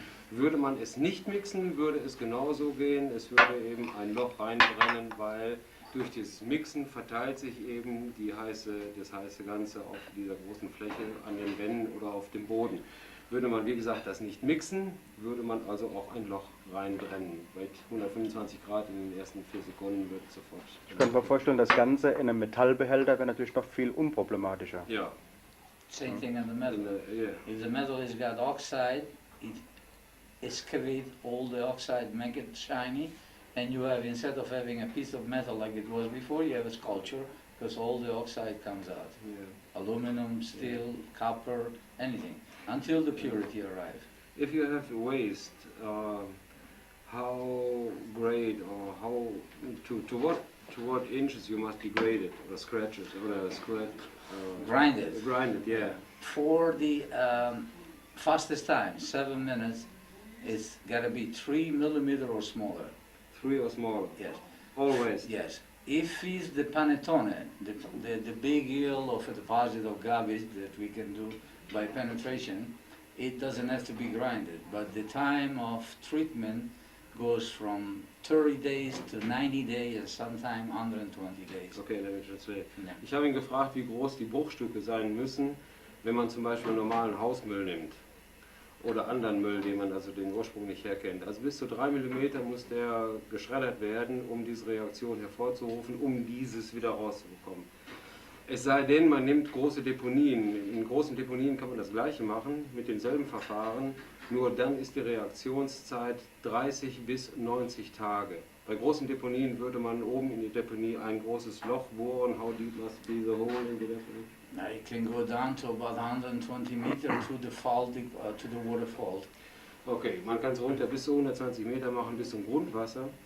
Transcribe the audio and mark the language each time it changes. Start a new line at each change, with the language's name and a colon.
German: Würde man es nicht mixen, würde es genauso gehen, es würde eben ein Loch reinbrennen, weil durch das Mixen verteilt sich eben das heiße Ganze auf dieser großen Fläche an den Wänden oder auf dem Boden. Würde man, wie gesagt, das nicht mixen, würde man also auch ein Loch reinbrennen. Bei 125 Grad in den ersten 4 Sekunden wird es sofort. Ich kann mir vorstellen, das Ganze in einem Metallbehälter wäre natürlich noch viel unproblematischer. Ja.
English: Same thing in the metal. Yeah. If the metal has got oxide, it excavate all the oxide, make it shiny, and you have, instead of having a piece of metal like it was before, you have a sculpture, because all the oxide comes out. Yeah. Aluminum, steel, copper, anything, until the purity arrives. If you have waste, how grade or how to what inches you must be graded or scratches or Grinded. Grinded, yeah. For the fastest time, 7 minutes, it's got to be 3 millimeter or smaller. 3 or smaller. Yes. Always. Yes. If it's the panettone, the big hill of a deposit of garbage that we can do by penetration, it doesn't have to be grinded. But the time of treatment goes from 30 days to 90 days and sometimes 120 days. Okay, let me translate. Yeah.
German: Ich habe ihn gefragt, wie groß die Bruchstücke sein müssen, wenn man zum Beispiel normalen Hausmüll nimmt. Oder anderen Müll, den man also den Ursprung nicht herkennt. Also bis zu 3 mm muss der geschreddert werden, um diese Reaktion hervorzurufen, um dieses wieder rauszubekommen. Es sei denn, man nimmt große Deponien. In großen Deponien kann man das Gleiche machen, mit demselben Verfahren, nur dann ist die Reaktionszeit 30 bis 90 Tage. Bei großen Deponien würde man oben in die Deponie ein großes Loch bohren.
English: How deep must be the hole in the deponie? Now it can go down to about 120 meters to the fall, to the waterfall.
German: Okay, man kann es runter bis zu 120 Meter machen, bis zum Grundwasser.